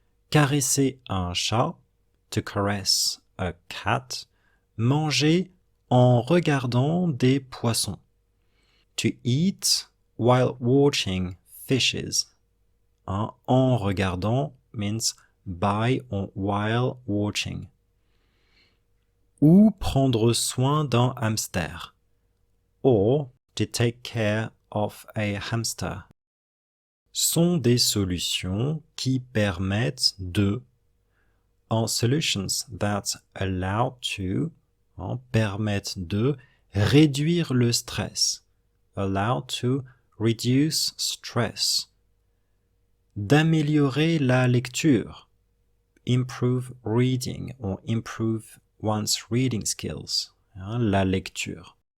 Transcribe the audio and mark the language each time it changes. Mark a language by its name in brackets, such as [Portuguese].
[French] Caresser un chat, [English] to caress a cat. [French] Manger en regardant des poissons, [English] To eat while watching fishes. Hein, [French] en regardant [English] means by or while watching. [French] Ou prendre soin d'un hamster. [English] Or to take care of a hamster. [French] Sont des solutions qui permettent de, [English] are solutions that allow to, [French] permettent de réduire le stress, [English] allow to reduce stress, [French] d'améliorer la lecture, [English] improve reading or improve one's reading skills, [French] la lecture,